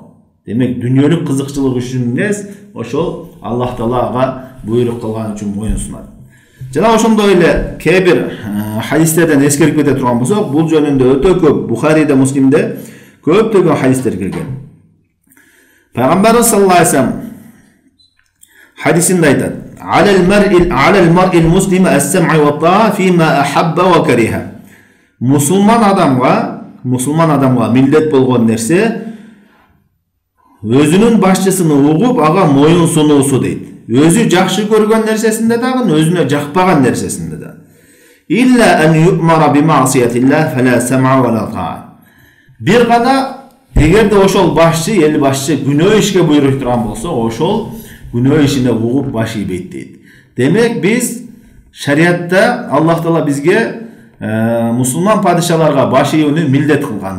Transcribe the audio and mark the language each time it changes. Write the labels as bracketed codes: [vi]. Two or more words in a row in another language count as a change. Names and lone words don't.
[ky] Демек, дүнүйөлүк кызыкчылык үчүн эмес, ошол Аллах Таала ага буйрук кылган үчүн моюнсунат. Жана ошондой эле кээ бир хадистерден эскерип кете турган болсок, бул жөнүндө өтө көп Бухариде, Муслимде көптөгөн хадистер келген. Пайгамбарыбыз [ar] صلى الله عليه وسلم [ky] хадисинде айтат: [ar] على المرء المسلم السمع والطاعة فيما أحب وكره. [ky] Мусулман адамга милдет болгон нерсе өзүнүн башчысын угуп, ага моюнсунуусу дейт. Өзү жакшы көргөн нерсесинде дагы, өзүнө жакпаган нерсесинде да. [ar] إلا أن يؤمر بمعصية الله فلا سمع ولا طاعة. [ky] Бир гана эгерде ошол башчы, эл башчы күнөө ишке буйруп турган болсо, ошол күнөө ишине угуп баш ийбейт дейт. Демек, биз шариатта Аллах Таала бизге мусулман падишаларга баш ийүүнү милдет кылган.